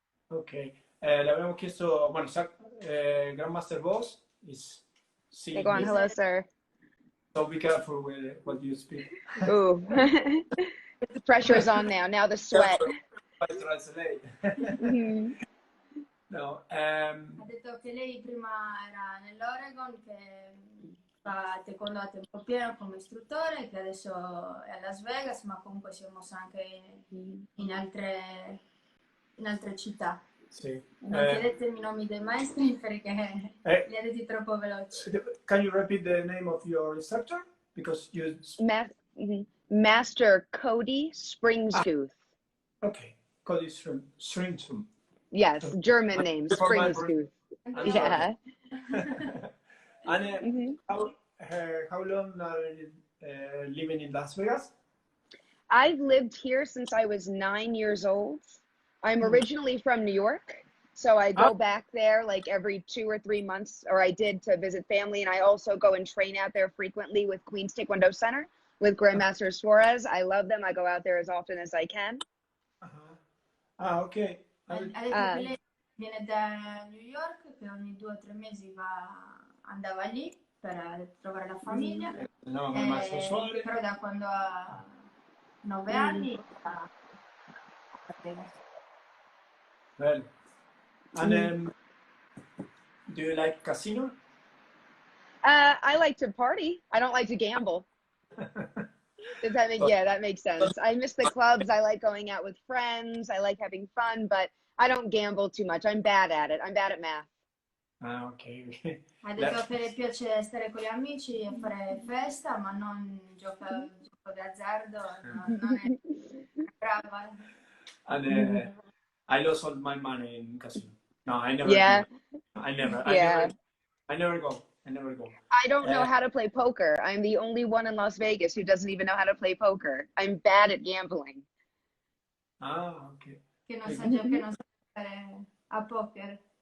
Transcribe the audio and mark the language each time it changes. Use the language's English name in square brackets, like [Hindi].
[Italian] Ok. Le abbiamo chiesto, bueno, Grandmaster Boss is [English] Okay, go seeing on. this, Hello, sir. so be careful with what you speak. Ooh. The pressure's on now. Now the sweat. Careful what I translate. Mhm. No, [Italian] Ha detto che lei prima era nell'Oregon, che fa taekwondo a tempo pieno come istruttore, che adesso è a Las Vegas, ma comunque si è mossa anche in altre città. sì. Non chiedetemi i nomi dei maestri perché li ha detti troppo veloci. [English] Can you repeat the name of your instructor? Because you... Master Cody Ah, Springstooth. okay. Cody Shrimsum. Yes, German name, For my Springstooth. I'm sorry. Yeah. And Mhm. how long are you living in Las Vegas? I've lived here since I was 9 years old. I'm originally from New York, so I Ah, go back there like every 2 or 3 months, or I did to visit family, and I also go and train out there frequently with Queen's Taekwondo Center with Grandmaster Suarez. I love them. I go out there as often as I can. uh-huh. Ah, ok. [Italian] Ha detto che Uh, lei viene da New York, che ogni 2 o 3 mesi andava lì per trovare la famiglia. No, Però da quando ha 9 anni a Vegas. [English] Well, and do you like casino? I like to party. I don't like to gamble. Does that make, yeah, that makes sense. I miss the clubs. I like going out with friends. I like having fun, but I don't gamble too much. I'm bad at it. I'm bad at math. Ah, ok. [Italian] Ha detto che le piace stare con gli amici e fare festa, ma non gioco d'azzardo, non è brava. [English] And I lost all my money in casino. No, I never. Yeah. I never. Yeah. I never go. I never go. I don't know how to play poker. I'm the only one in Las Vegas who doesn't even know how to play poker. I'm bad at gambling. Ah, ok. [Italian] Che non sa giocare a poker.